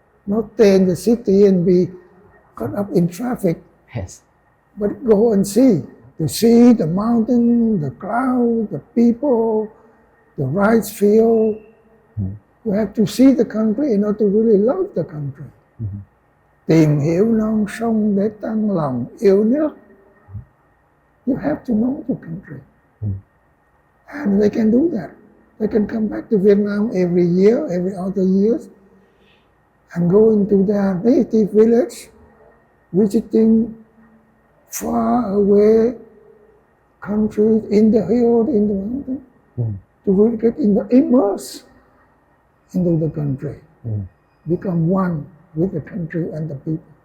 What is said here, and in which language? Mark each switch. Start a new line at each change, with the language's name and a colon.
English: Not stay in the city and be caught up in traffic. Yes. But go and see. The sea, the mountain, the cloud, the people, the rice field. You have to see the country in order to really love the country.
Vietnamese: Tìm hiểu non sông để tăng lòng yêu nước.
English: You have to know the country. And they can do that. They can come back to Vietnam every year, every other years, and go into their native village, visiting far away countries in the hills, in the mountain, to really get immersed into the country, become one with the country and the people.